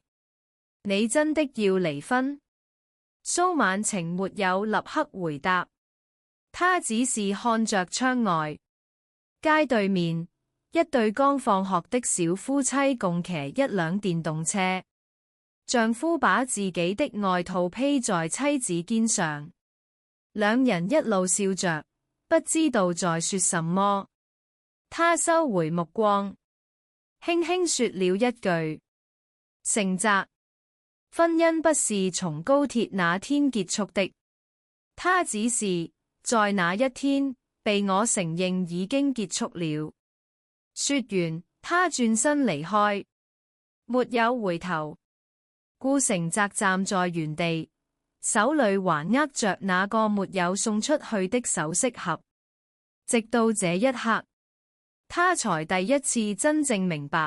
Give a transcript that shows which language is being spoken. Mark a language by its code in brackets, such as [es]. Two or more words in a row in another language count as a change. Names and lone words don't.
[zh] 你真的要離婚？蘇晚晴沒有立刻回答，他只是看着窗外，街對面一對剛放學的小夫妻共騎一輛電動車，丈夫把自己的外套披在妻子肩上，兩人一路笑着，不知道在說什麼。他收回目光，輕輕說了一句：成澤。婚姻不是從高鐵那天結束的，他只是在那一天被我承認已經結束了。說完，他轉身離開，沒有回頭。顧成澤站在原地，手裏還握着那個沒有送出去的首飾盒，直到這一刻，他才第一次真正明白。